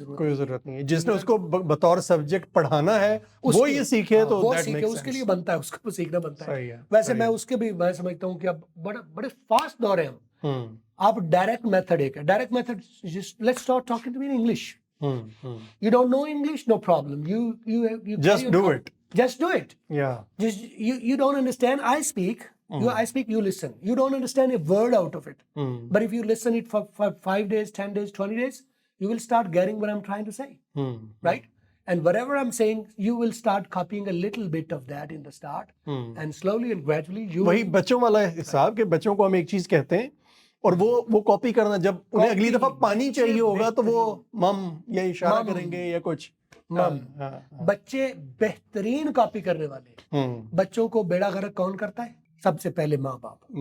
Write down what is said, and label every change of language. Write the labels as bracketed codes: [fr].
[ur] کوئی ضرورت نہیں ہے. جس نے اس کو بطور سبجیکٹ پڑھانا ہے وہ یہ سیکھے, تو وہ سیکھے, اس کے لیے بنتا ہے, اس کو سیکھنا بنتا ہے. ویسے میں اس کے بھی میں سمجھتا ہوں کہ اب بڑے فاسٹ دور ہیں ہم. آپ ڈائریکٹ میتھڈ ایک ہے, direct method, [en] Let's start talking to me in English. You don't know English, no problem. You just do it. Just do it. Yeah. Just you don't understand. I speak. I speak. You listen. You don't understand a word out of it. But if you listen it for 5 days, 10 days, 20 days, you will start getting what I'm trying to say. Right? And whatever I'm saying, you will start copying a little bit of that in the start, and slowly and gradually you. [ur] وہی بچوں والا حساب کہ بچوں کو ہم ایک چیز کہتے ہیں اور وہ کاپی کرنا, جب انہیں اگلی دفعہ پانی چاہیے ہوگا تو وہ مم یا اشارہ کریں گے یا کچھ. بچے بہترین کاپی کرنے والے. بچوں کو بیڑا غرق کون کرتا ہے؟ سب سے پہلے ماں باپ.